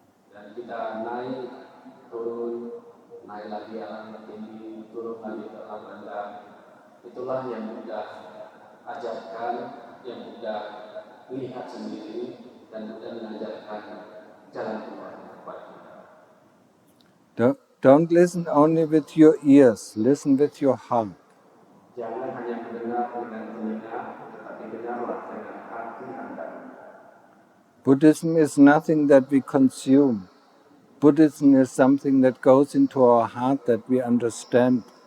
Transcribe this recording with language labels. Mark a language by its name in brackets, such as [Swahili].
[Indonesian] Dan kita naik, turun, naik lagi alam tinggi, turun lagi ke alam rendah. Itulah yang Buddha ajarkan, yang Buddha lihat sendiri, dan Buddha mengajarkan jalan keluar buat kita. [English] Don't listen only with your ears, listen with your heart. [Indonesian] Jangan hanya mendengar dengan telinga, tetapi dengarlah dengan hati Anda. [English] Buddhism is nothing that we consume. Buddhism is something that goes into our heart that we understand.